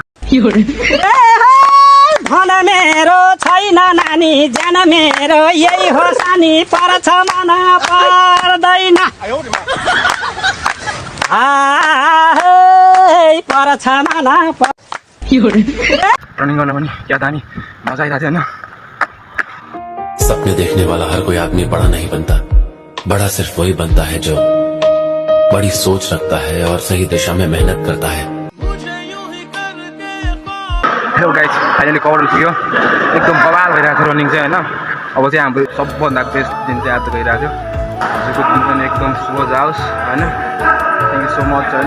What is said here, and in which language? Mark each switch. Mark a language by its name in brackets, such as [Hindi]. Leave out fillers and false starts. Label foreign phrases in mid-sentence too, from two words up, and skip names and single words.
[Nepali] धन मेरो छैन नानी, ज्यान मेरो यही हो सानी, पर्छ मन पर्दैन, पर्छ मन। रनिङ गर्न पनि क्या दामी मजा आइरहेको थियो होइन। [Hindi] सपने देखने वाला हर कोई आदमी बड़ा नहीं बनता, बड़ा सिर्फ वही बनता है जो बड़ी सोच रखता है और सही दिशा में मेहनत करता है। [English] Hello guys, [Nepali] फाइनली कभर पुग्यो। एकदम बवाल भइरहेको थियो रनिङ चाहिँ होइन। अब चाहिँ हाम्रो सबभन्दा बेस्ट दिन चाहिँ आज गइरहेको थियो। आजको दिन पनि एकदम शुभ जाओस् होइन। [English] Thank you so much [Nepali] होइन।